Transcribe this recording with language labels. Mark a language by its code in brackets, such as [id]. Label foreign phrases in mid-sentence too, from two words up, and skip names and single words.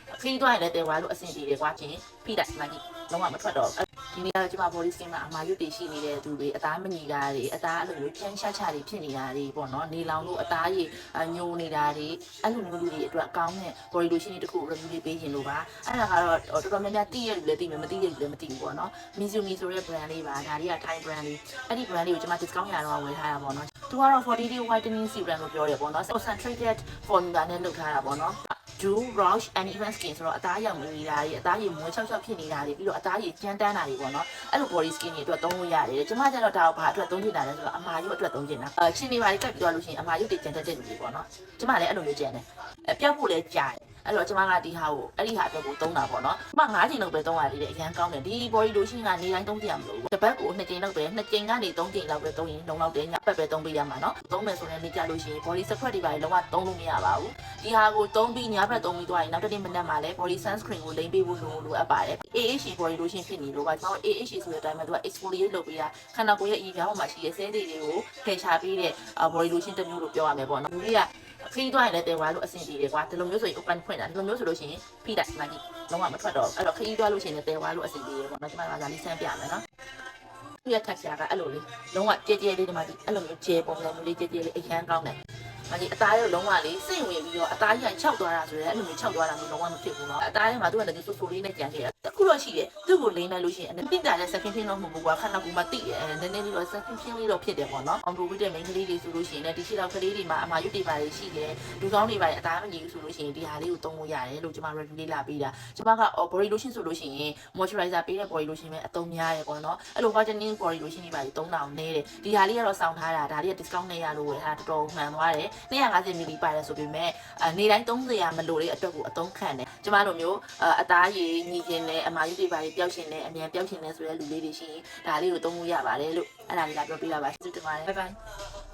[my] ခီးသွားရင်လည်းတဲွားလို့အဆင်ပြေတယ်ကွာချင်းဖိလိုက်မှကြီးလုံးဝမထွက်တော့ဒီနေ့ကျမ [en] body skin [my] မှာအမာရွတ်တွေရှိနေတဲ့သူတွေအသားမညီတာတွေအသားအဲ့လို မျိုးဖြန်းချချတွေဖြစ်နေတာတွေပေါ့နော်နေလောင်လို့အသားကြီးညိုနေတာတွေအဲ့လိုမျိုးလူတွေအတွက်ကောင်းတဲ့ [en] body lotion [my] တွေတခု review လေးပေးရင်လို့ပါအဲ့ဒါကတော့တော်တော်များများသိရလူလည်းသိမယ်မသိရလူလည်းမသိဘူးပေါ့နော် Mizumi ဆိုတဲ့ brand လေးပါဒါတွေက [en] Thai brand [my] လေးအဲ့ဒီ brand လေးကိုကျမ discount ရတော့ဝယ်ထားတာပေါ့နော်သူကတော့ [en] 40 day whitening serum [my] လို့ပြောတယ်ပေါ့နော် [en] concentrated formula [my] နဲ့လုပ်ထားတာပေါ့နော် [en] Do Roche and Even Skin [my] ဆိုတော့အသားရောင်နေတာတွေအသားရည်မွေးချောက်ချောက်ဖြစ်နေတာတွေ ပြီးတော့အသားရည်ကျန်းတန်းတာတွေပေါ့နော်အဲ့လို [en] body skin [my] တွေအတွက်သုံးလို့ရတယ်ကျမကျတော့ဒါကိုဘာအတွက်သုံးချင်တာလဲဆိုတော့အမာရွတ်အတွက်သုံးချင်တာချင်းနေပါလိကပ်ပြီးသွားလို့ရှိရင်အမာရွတ်တွေကျန်တတ်တဲ့လူတွေပေါ့နော်ကျမလည်းအဲ့လိုမျိုးကျန်တယ်ပျောက်ဖို့လည်းကြာတယ်အဲ့တော့ကျမကဒီဟာကိုအဲ့ဒီဟာအတွက်ကိုသုံးတာပေါ့နော်ကျမ9ချိန်လောက်ပဲသုံးရသေးတယ်အရန်ကောင်းတယ်ဒီ [en] body lotion [my] ကနေတိုင်းသုံးကြရမလို့တစ်ပတ်ကို2ချိန်လောက်ပဲ2ချိန်ကနေ3ချိန်လောက်ပဲသုံးရင်လုံလောက်တယ်ညပတ်ပဲသုံးပေးရမှာနော်သုံးမယ် ဆိုရင်နေကြလို့ရှိရင် [en] body scrub [my] တွေပါလုံးဝသုံးလို့မရပါဘူးဒီဟာကိုသုံးပြီးညဘက်သုံးပြီးသွားရင်နောက်တစ်နေ့မနက်မှာလည်း [en] body sunscreen [my] ကိုလိမ့်ပေးဖို့လိုအပ်ပါတယ် [en] AHA body lotion [my] ဖြစ်နေလို့ပါကျွန်တော် AHA ဆိုတဲ့အတိုင်းမှာသူက exfoliate လုပ်ပေးတာခန္ဓာကိုယ်ရဲ့အရေးပြောင်းမှာရှိတဲ့ cell တွေကိုဖယ်ရှားပေးတဲ့ [en] body lotion [my] တစ်မျိုးလို့ပြောရမယ်ပေါ့နော်လူတွေကခီးသွားရင်လည်းတဲွားလို့အဆင်ပြေတယ်ကွာဒီ လိုမျိုးဆိုရင် open ဖွင့်တာဒီလိုမျိုးဆိုလို့ရှိရင်ဖိလိုက်မှကြီးလုံးဝမထွက်တော့အဲ့တော့ခီးသွားလို့ရှိရင်လည်းတဲွားလို့အဆင်ပြေတယ်ပေါ့နော်ကျွန်မကဒါလေးဆန်းပြမယ်နော်သူရဲ့ texture ကအဲ့လိုလေးလုံးဝကြဲကြဲလေးဒီမှာဒီအဲ့လိုမျိုးကျဲပုံစံမျိုးလေးကြဲကြဲလေးအရန်ကောင်းတယ်မကြီးအသားရောလုံးဝ လေးစိတ်ဝင်ပြီးတော့အသားကြီးခြောက်သွားတာဆိုရင်အဲ့လိုမျိုးခြောက်သွားတာမျိုးလုံးဝမဖြစ်ဘူးเนาะအသားထဲမှာသူကလည်းဆူဆူလေးနဲ့ကြံခဲ့တာတခုတော့ရှိတယ်သူ့ကိုလိမ့်လိုက်လို့ရှိရင်အပြစ်တာတဲ့ [en] second pin [my] တော့ မဟုတ်ဘူးကွာခဏကူမှတိတယ်နည်းနည်းလေးတော့ [en] second pin [my] လေးတော့ဖြစ်တယ်ပေါ့เนาะ [en] on road [my] တဲ့ main ကလေးတွေဆိုလို့ရှိရင်လည်းဒီရှိတော့ကလေးတွေမှာအမာရွတ်တွေ ပါတယ်ရှိတယ်လူကောင်းတွေပါတယ်အသားမကြီးဘူးဆိုလို့ရှိရင်ဒီဟာလေးကိုသုံးလို့ရတယ်လို့ကျွန်မ review လေးလာပေးတာကျွန်မက [en] body lotion [my] ဆိုလို့ရှိရင် moisturizer ပေးတဲ့ [en] body lotion [my] ပဲအသုံးများတယ်ပေါ့เนาะအဲ့လို [en] whitening body lotion [my] တွေပါတယ်3000နဲတယ်ဒီဟာလေးကတော့စောင့်ထားတာဒါလေးက discount နဲ့ရလို့ဝယ်ထားတော်တော်မှန်သွားတယ်250 ml ပါတယ်ဆိုပေမဲ့နေတိုင်း300ရမလို့တဲ့အတွက်ကိုအသုံးခံတယ်ကျမတို့မျိုးအသားရည်ညီခြင်းနဲ့အမာရွတ်တွေပါပျောက်ရှင်နဲ့အမြန်ပျောက်ရှင်နဲ့ဆိုတဲ့လူလေးတွေရှိရင်ဒါလေးကိုသုံးလို့ရပါတယ်လို့အဲ့ဒါလေးလာပြောပြပါပါကျေးဇူးတင်ပါတယ် [en] bye bye